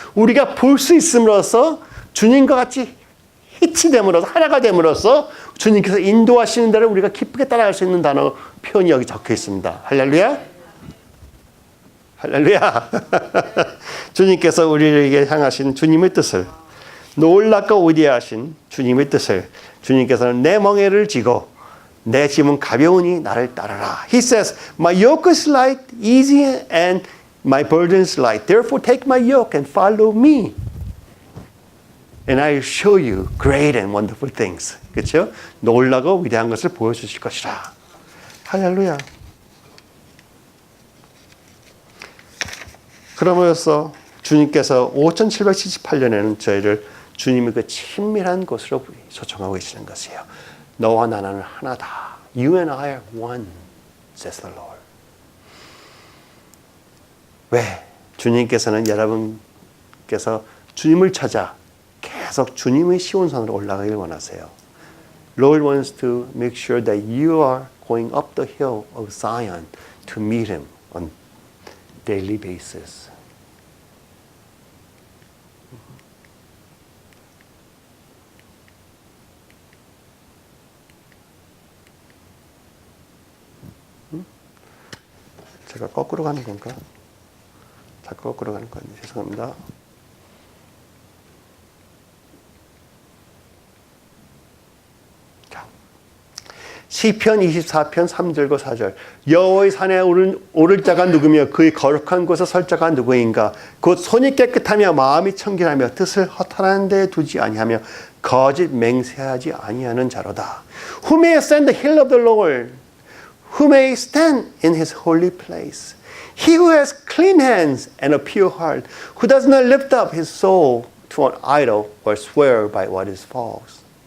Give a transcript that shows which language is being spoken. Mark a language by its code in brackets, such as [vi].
[ko] 우리가 볼 수 있음으로써 주님과 같이 히치됨으로써 하나가 됨으로써 주님께서 인도하시는 대로 우리가 기쁘게 따라갈 수 있는 단어 표현이 여기 적혀 있습니다. 할렐루야. 할렐루야. 주님께서 우리에게 향하신 주님의 뜻을 놀랍고 위대하신 주님의 뜻을 주님께서는 내 멍에를 지고 내 짐은 가벼우니 나를 따르라. [en] He says, my yoke is light, easy, and my burden is light. Therefore take my yoke and follow me. And I will show you great and wonderful things. [ko] 그렇죠? 놀라고 위대한 것을 보여주실 것이라. 할렐루야. 그러므로써 주님께서 5778년에는 저희를 주님의 그 친밀한 곳으로 초청하고 계시는 것이에요. 너와 나는 하나다. [en] You and I are one, says the Lord. [ko] 왜? 주님께서는 여러분께서 주님을 찾아 계속 주님의 시온산으로 올라가길 원하세요. [en] Lord wants to make sure that you are going up the hill of Zion to meet Him on daily basis. [ko] 제가 거꾸로 가는 건가? 자꾸 거꾸로 가는 건데 죄송합니다. 시편 24편 3절과 4절 여호와의 산에 오를 자가 누구며 그의 거룩한 곳에 설 자가 누구인가 곧 손이 깨끗하며 마음이 청결하며 뜻을 허탄한 데 두지 아니하며 거짓 맹세하지 아니하는 자로다. [en] Who may ascend the hill of the Lord? Who may stand in his holy place? He who has clean hands and a pure heart, who does not lift up his soul to an idol or swear by what is false.